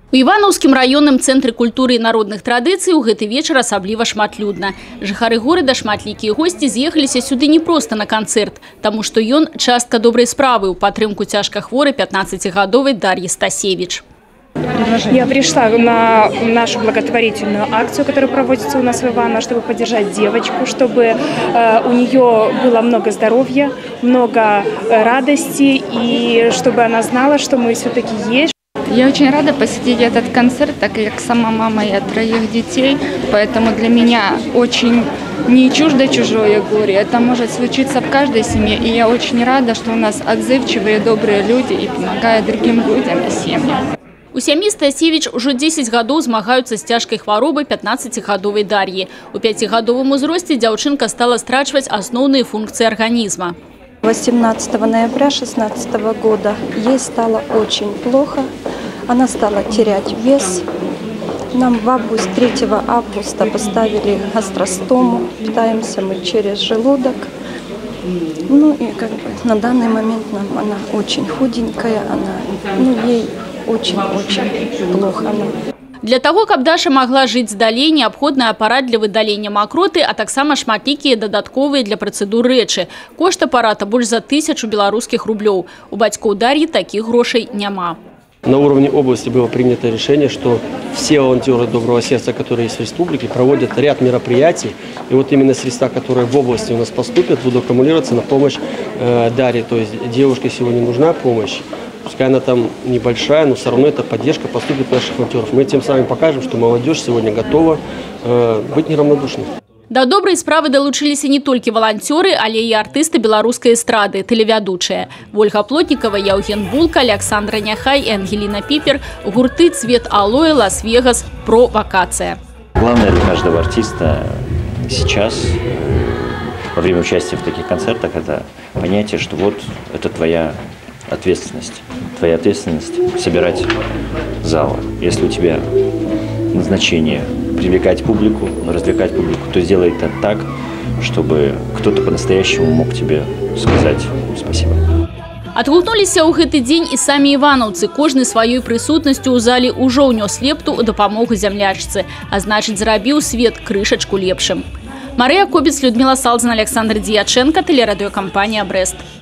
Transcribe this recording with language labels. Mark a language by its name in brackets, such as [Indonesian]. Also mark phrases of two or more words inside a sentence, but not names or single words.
[Belarusian] У Іванаўскім раённым цэнтры культуры і народных традыцый у гэты вечар асабліва шматлюдна. Жыхары горада, шматлікія госці з'ехаліся сюды не проста на канцэрт, таму што ён частка добрай справы ў падтрымку цяжкахворай 15-гадовай Дар'і Стасевич. [Russian] Я пришла на нашу благотворительную акцию, которая проводится у нас в Иваново, чтобы поддержать девочку, чтобы у нее было много здоровья, много радости, и чтобы она знала, что мы все-таки есть. Я очень рада посетить этот концерт, так как сама мама я 3 детей, поэтому для меня очень не чуждо чужое горе. Это может случиться в каждой семье, и я очень рада, что у нас отзывчивые, добрые люди и помогают другим людям и семьям. [Belarusian] У сям'і Стасевич ужо 10 гадоў змагаюцца з цяжкай хваробай 15-гадовай Дар'і. У 5-гадовым узросце дзяўчынка стала страчваць асноўныя [Russian] функции организма. 18 ноября 2016 года ей стало очень плохо. Она стала терять вес. Нам в 3 августа поставили гастростому. Питаемся мы через желудок. Ну и на данный момент она очень худенькая. Ей очень-очень плохо. Для того, [Belarusian] каб Даша могла жыць далей, неабходны апарат для выдалення макроты, а таксама шматлікія дадатковыя для працэдур рэчы. Кошт апарата больш за 1000 беларускіх рублёў. У бацькоў Дар'і такіх грошай няма. [Russian] На уровне области было принято решение, что все волонтеры доброго сердца, которые есть в республике, проводят ряд мероприятий. И вот именно средства, которые в области у нас поступят, будут аккумулироваться на помощь Дарье. То есть девушке сегодня нужна помощь. Пускай она там небольшая, но все равно это поддержка поступит наших волонтеров. Мы тем самым покажем, что молодежь сегодня готова быть неравнодушной. [Belarusian] Да добрай справы далучыліся не толькі валанцёры, але і артысты беларускай эстрады, тэлевядучыя. Ольга Плотникова, Яўген Булка, Александра Няхай и Ангелина Пипер, гурты «Цвет алоэ», «Лас-Вегас», «Про вакация». [Russian] Главное для каждого артиста сейчас, во время участия в таких концертах, это понятие, что вот это твоя ответственность. Твоя ответственность собирать залы. Если у тебя назначение привлекать публику, развлекать публику, то сделай это так, чтобы кто-то по-настоящему мог тебе сказать спасибо. [Belarusian] Адгукнуліся ў гэты дзень і самі іванаўцы. Кожны сваёй прысутнасцю ў залі ўжо ўнёс лепту ў дапамогу зямлячцы, а значыць, зрабіў свет крышачку лепшым. [Russian] Марыя Кобец, Людмила Салдзина, Александр Дьяченко, телерадиокомпания «Брест».